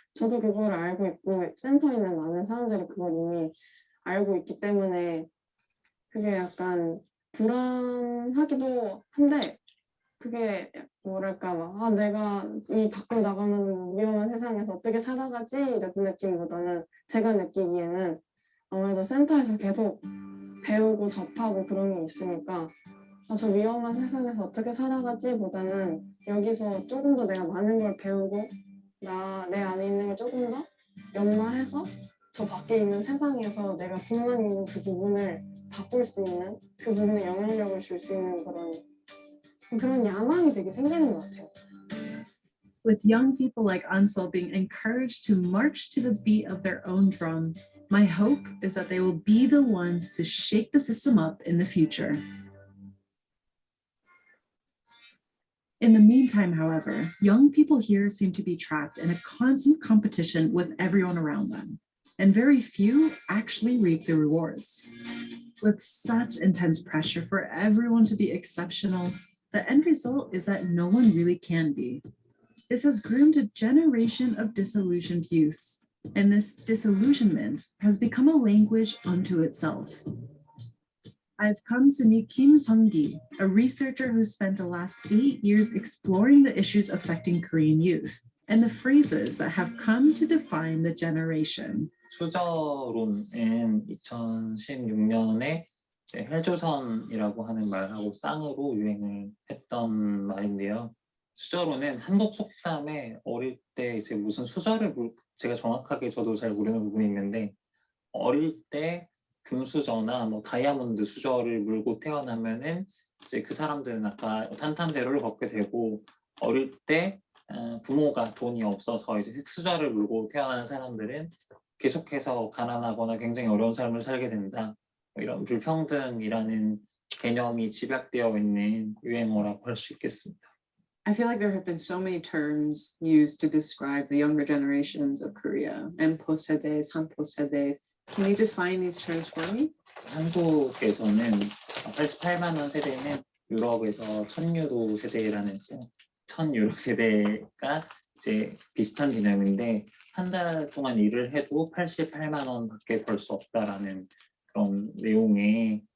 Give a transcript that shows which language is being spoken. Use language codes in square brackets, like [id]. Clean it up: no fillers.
[ko] 저도 그걸 알고 있고 센터에 있는 많은 사람들이 그걸 이미 알고 있기 때문에 그게 약간 불안하기도 한데 그게 뭐랄까 막 내가 이 밖으로 나가면 위험한 세상에서 어떻게 살아가지 이런 느낌보다는 제가 느끼기에는 아무래도 센터에서 계속 배우고 접하고 그런 게 있으니까 저 위험한 세상에서 어떻게 살아가지 보다는 여기서 조금 더 내가 많은 걸 배우고 내 안에 있는 걸 조금 더 연마해서 저 밖에 있는 세상에서 내가 불만 있는 그 부분을 바꿀 수 있는 그 부분에 영향력을 줄 수 있는 그런 야망이 되게 생기는 것 같아요. [en] With young people like Ansol being encouraged to march to the beat of their own drum, my hope is that they will be the ones to shake the system up in the future. In the meantime, however, young people here seem to be trapped in a constant competition with everyone around them, and very few actually reap the rewards. With such intense pressure for everyone to be exceptional, the end result is that no one really can be. This has groomed a generation of disillusioned youths, and this disillusionment has become a language unto itself. I've come to meet Kim Sung-gi, a researcher who spent the last 8 years exploring the issues affecting Korean youth and the phrases that have come to define the generation. [ko] 수저론은 2016년에 헬조선이라고 하는 말하고 쌍으로 유행을 했던 말인데요. 수저론은 한국 속담에 어릴 때 이제 무슨 수저를 제가 정확하게 저도 잘 모르는 부분이 있는데 어릴 때 금수저나 뭐 다이아몬드 수저를 물고 태어나면은 이제 그 사람들은 아까 탄탄대로를 걷게 되고 어릴 때 부모가 돈이 없어서 이제 흙수저를 물고 태어난 사람들은 계속해서 가난하거나 굉장히 어려운 삶을 살게 된다. 이런 불평등이라는 개념이 집약되어 있는 유행어라고 할 수 있겠습니다. [en] I feel like there have been so many terms used to describe the younger generations of Korea. Mpose대, Sanpose대. Can you define these terms for me? [ko] 한국에서는 88만 원 세대는 유럽에서 1000유로 세대라는 1000유로 세대가 이제 비슷한 개념인데 한 달 동안 일을 해도 88만 원밖에 벌 수 없다라는 그런 내용의